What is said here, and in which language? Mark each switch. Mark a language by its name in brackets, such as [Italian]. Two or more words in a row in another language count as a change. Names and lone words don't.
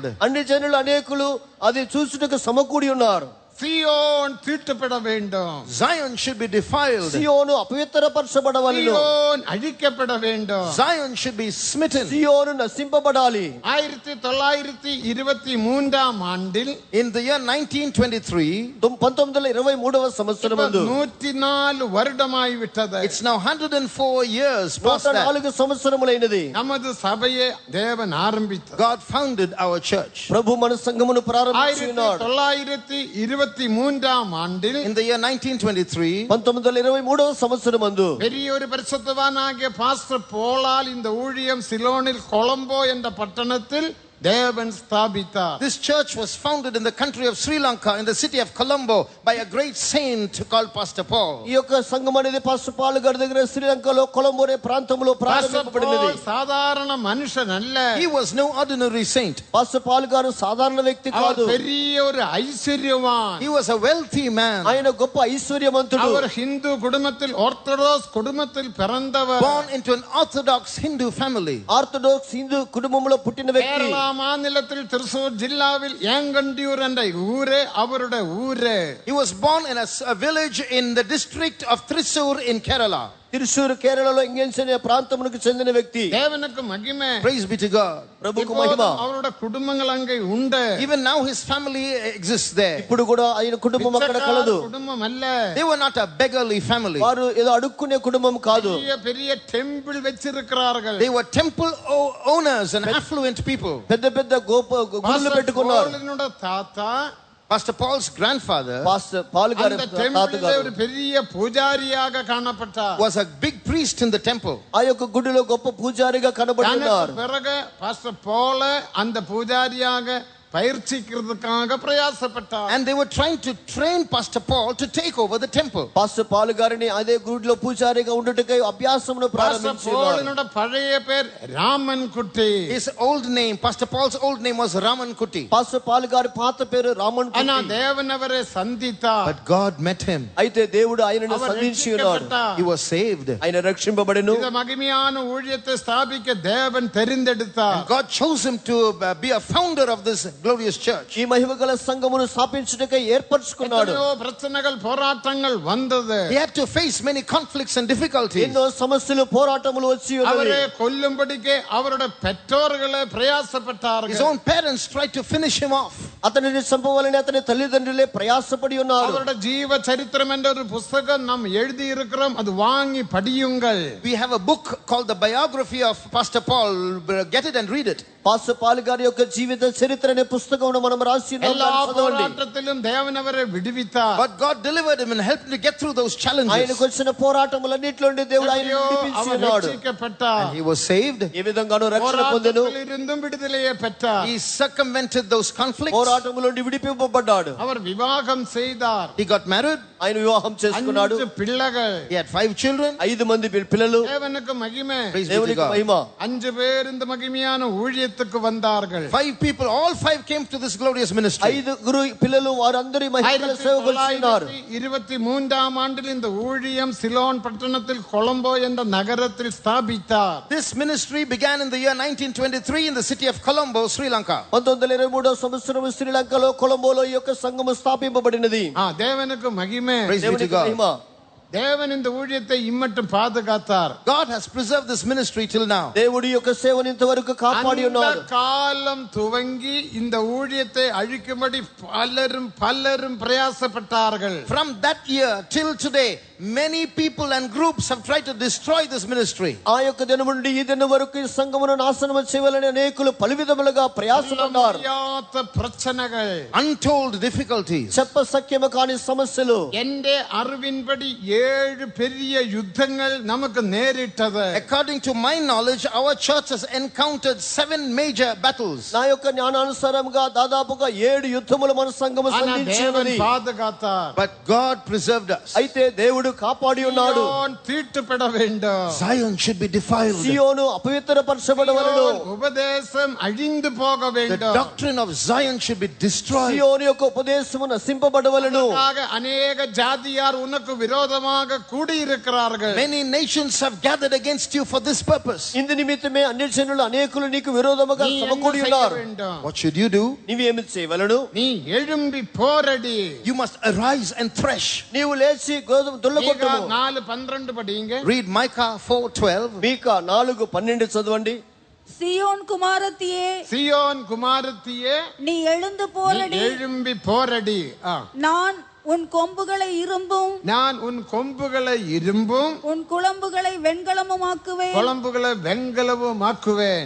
[Telugu] అన్ని జనులు అనేకులు అది చూచుటకు సమకూడి ఉన్నారు. [Tamil] சீயோன் தீட்டுப்பட வேண்டும். [English] Zion should be defiled. [Telugu] సియోను అపవిత్రపరచబడవలెను. [Tamil] சீயோன் அழிக்கப்பட வேண்டும். [English] Zion should be smitten. [Telugu] సియోను నశింపబడాలి. [Tamil] 1923ஆம் ஆண்டில், [English] In the year 1923, [Telugu] 1923వ సంవత్సరమందు [Tamil] 104 வருடமாய் விட்டது. [English] it's now 104 years past that, [Telugu] 104 సంవత్సరములైనది. [Tamil] நமது சபையை தேவன் ஆரம்பித்தார். [English] God founded our church. [Telugu] ప్రభు మన సంఘమును ప్రారంభించినాడు. [Tamil] 1923ஆம் ஆண்டில், [English] In the year 1923, [Telugu] 1923వ సంవత్సరమందు [Tamil] பெரிய ஒரு பரிசுத்தவானாகிய பாஸ்டர் போலால் இந்த ஊழியம் சிலோனில் கொலம்போ என்ற பட்டணத்தில் தேவன் ஸ்தாபித்தார். [English] this church was founded in the country of Sri Lanka, in the city of Colombo, by a great saint called Pastor Paul. [Telugu] ఈ యొక్క సంఘం అనేది పాస్టర్ పాల్ గారి దగ్గర శ్రీలంకలో కొలంబో అనే ప్రాంతంలో ప్రారంభించబడినది. [Tamil] சாதாரண மனுஷன் அல்ல. [English] He was no ordinary saint. [Telugu] పాస్టర్ పాల్ గారు సాధారణ వ్యక్తి [Tamil] அவர் [Telugu] కాదు. [Tamil] பெரிய ஒரு ஐஸ்வர்யவான். [English] He was a wealthy man, [Telugu] ఆయన గొప్ప ఐశ్వర్యవంతుడు. [Tamil] அவர் ஹிந்து குடும்பத்தில், ஆர்த்தடாக்ஸ் குடும்பத்தில் பிறந்தவர். [English] born into an orthodox Hindu family. [Telugu] ఆర్థోడాక్స్ హిందూ కుటుంబంలో పుట్టిన వ్యక్తి. [Tamil] கேரளா மாநிலத்தில் திருசூர் ஜில்லாவில் ஏங்கண்டியூர் என்ற ஊரே அவருடைய ஊரே. [English] He was born in a village in the district of Thrissur in Kerala. [Telugu] తిరుసూరు కేరళలో ఇంగెన్స్ అనే ప్రాంతమునకు చెందిన వ్యక్తి. [Tamil] தேவனுக்கு மகிமை. [English] Praise be to God. [Telugu] ప్రభుకు మహిమ. [Tamil] இப்போதும் அவருடைய குடும்பங்கள் அங்கே உண்டு. [English] Even now his family exists there. [Telugu] ఇప్పుడు కూడా ఆయన కుటుంబం అక్కడ కలదు. [Tamil] குடும்பம் அல்ல. [English] They were not a beggarly family. [Telugu] వారు ఏదో అడుక్కునే కుటుంబం కాదు. [Tamil] பெரிய பெரிய டெம்பிள் வச்சிருக்கிறார்கள். [English] They were temple owners and affluent people. [Telugu] పెద్ద పెద్ద గుడులు పెట్టుకున్నారు. [Tamil] பாஸ்டர் தாத்தா, [English] Pastor Paul's grandfather [Telugu] పాస్టర్ పాల్ గారి [Tamil] அந்த [Telugu] తాత [Tamil] டெம்பிளிலே [Telugu] గారు [Tamil] ஒரு பெரிய பூஜாரியாக காணப்பட்டார். [English] was a big priest in the temple. [Telugu] ఆ యొక్క గుడిలో గొప్ప పూజారిగా కనబడుతున్నారు. [Tamil] பிறகு பாஸ்டர் போல அந்த பூஜாரியாக பயிற்சிக்கிறதுக்காக பிரயாசப்பட்டார். [English] And they were trying to train Pastor Paul to take over the temple. [Telugu] పాస్టర్ పాల్ గారిని అదే గుడిలో పూజారిగా ఉండుటకై అభ్యాసమును ప్రారంభించారు. [Tamil] పౌలునుడ పழைய பேர் రామన్ కుట్టి. [English] His old name, Pastor Paul's old name was Raman Kuti. [Telugu] పాస్టర్ పాల్ గారి పాత పేరు రామన్ [Tamil] ஆனா [Telugu] కుట్టి. [Tamil] தேவன் அவரை சந்தித்தார். [English] But God met him. [Telugu] అయితే దేవుడు ఆయనను [Tamil] அவர் [Telugu] సంధించి ఉన్నాడు. [Tamil] ரட்சிக்கப்பட்டார். [English] He was saved. [Telugu] ఆయన రక్షింపబడెను. [Tamil] இந்த மகிமையான ஊழியத்தை ஸ்தாபிக்க தேவன் தெரிந்தெடுத்தார். [English] God chose him to be a founder of this glorious church. [Telugu] ఈ మహిమగల సంఘమును స్థాపించుటకై ఏర్పరచుకున్నాడు. [Tamil] எத்தனையோ பிரச்சனைகள் போராட்டங்கள் வந்தது. [English] He had to face many conflicts and difficulties. [Telugu] ఎన్నో సమస్యలు పోరాటములు వచ్చి ఉన్నవి. [Tamil] அவரை கொல்லும்படிக்கு அவருடைய பெற்றோர்களே பிரயாசப்பட்டார்கள். [English] His own parents tried to finish him off. [Telugu] అతనిని చంపవాలని అతని తల్లిదండ్రులే ప్రయాసపడి ఉన్నారు. [Tamil] அவருடைய ஜீவ சரித்திரம் என்ற ஒரு புத்தகம் நாம் எழுதி இருக்கிறோம், அது வாங்கி படியுங்கள். [English] We have a book called the biography of Pastor Paul. Get it and read it. [Telugu] పాస్టర్ పాల్ గారి యొక్క జీవిత చరిత్ర అనే పుస్తకమును మనం రాసి ఉన్నాం. [Tamil] எல்லா [Telugu] దాన్ని చదవండి. [Tamil] போராட்டத்திலும் தேவன் அவரை விடுவித்தார். [English] But God delivered him and helped him to get through those challenges. [Telugu] ఆయనకు వచ్చిన పోరాటములన్నిటిలో నుండి దేవుడు ఆయనను విడిపించి [Tamil] அவர் [Telugu] ఉన్నాడు. [Tamil] ரட்சிக்கப்பட்டார். [English] And he was saved. [Telugu] ఏ విధంగానూ రక్షణ పొందెను. [Tamil] போராட்டத்திலிருந்தும் விடுதலையை பெற்றார். [English] He circumvented those conflicts. [Telugu] పోరాటముల నుండి విడిపింపబడ్డాడు. [Tamil] அவர் விவாகம் செய்தார். [English] He got married. [Telugu] ఆయన వివాహం చేసుకున్నాడు. [Tamil] 5 పిల్లகள். [English] He had 5 children. [Telugu] 5 మంది పిల్లలు. [Tamil] தேவனுக்கு மகிமை. [English] Praise be to [Telugu] దేవునికి [English] God. [Telugu] మహిమ. [Tamil] 5 பேர் இந்த மகிமையான ஊழியத்துக்கு வந்தார்கள். [English] 5 people, all 5 came to this glorious ministry. [Telugu] 5 పిల్లలు వారందరి మహిమగల సేవకులు చేస్తున్నారు. [Tamil] 1923ஆம் ஆண்டில் இந்த ஊழியம் சிலோன் பட்டணத்தில் கொலம்போ என்ற நகரத்தில் ஸ்தாபித்தார். [English] This ministry began in the year 1923 in the city of Colombo, Sri Lanka. [Telugu] 1923వ సంవత్సరం శ్రీలంకలో కొలంబోలో ఈ యొక్క సంఘము స్థాపింపబడినది. [Tamil] தேவனுக்கு மகிமை. [English] Praise be to [Telugu] దేవునికి [English] God. [Telugu] మహిమ. [Tamil] தேவன் இந்த ஊழியத்தை இம்மட்டும் பாதுகாத்தார். [English] God has preserved this ministry till now. [Telugu] దేవుడి యొక్క సేవను ఇంతవరకు కాపాడి [Tamil] அந்த [Telugu] ఉన్నారు. [Tamil] காலம் துவங்கி இந்த ஊழியத்தை அழிக்கும்படி பலரும் பிரயாசப்பட்டார்கள். [English] From that year till today, many people and groups have tried to destroy this ministry. [Telugu] ఆ యొక్క దినం నుండి ఈ దినం వరకు ఈ సంఘమును నాశనం చేయాలని అనేకులు పలు విధములుగా ప్రయాసపడ్డారు. [Tamil] பிரச்சனைகள், [English] Untold difficulties. [Telugu] చెప్ప సఖ్యము కాని సమస్యలు. [Tamil] எന്റെ அறிவின்படி 7 பெரிய யுத்தங்கள் நமக்கு நேரிட்டது. [English] According to my knowledge, our church has encountered 7 major battles. [Telugu] నా యొక్క జ్ఞానానుసారంగా దాదాపుగా 7 యుద్ధములు మన సంఘము [Tamil] ஆனா [Telugu] సంధించినది. [Tamil] தேவன் பாதுகாத்தார். [English] But God preserved us. [Telugu] అయితే దేవుడు కాపాడి ఉన్నాడు. [Tamil] சீயோன் தீட்டுப்பட வேண்டும். [English] Zion should be defiled. [Telugu] సియోను అపవిత్రపరచబడవలెను. [Tamil] உபதேசம் அழிந்து போக [English] The [Tamil] வேண்டும். [English] doctrine of Zion should be destroyed. [Telugu] సియోను యొక్క ఉపదేశము నశింపబడవలెను. [Tamil] அநேக ஜாதியார் உனக்கு விரோதமாக கூடியிருக்கிறார்கள். [English] Many nations have gathered against you for this purpose. [Telugu] ఇందు నిమిత్తమే అన్య జనులు అనేకులు నీకు విరోధముగా [Tamil] நீ என்ன [Telugu] సమకూడి [Tamil] செய்ய [Telugu] ఉన్నారు. [Tamil] வேண்டும்? [English] What should you do? [Telugu] నీవేమి చేయవలెను? [Tamil] நீ எழும்பி போரடி. [English] You must arise and thresh. [Telugu] నీవు లేచి గోధుమ దుల్లగొట్టుము. [Tamil] 4:12 படிங்க. [English] Read Micah 4:12. [Telugu] మీకా 4:12 చదవండి. [Tamil] சியோன் குமாரத்தியே, சியோன் குமாரத்தியே, நீ எழுந்து நீ போரடி. எழும்பி போரடி. நான் உன் கொம்புகளை இரும்பும் நான் உன் கொம்புகளை இரும்பும் உன் குளம்புகளை வெண்கலமுமாக்குவேன். குழம்புகளை வெண்கலவுமாக்குவேன்.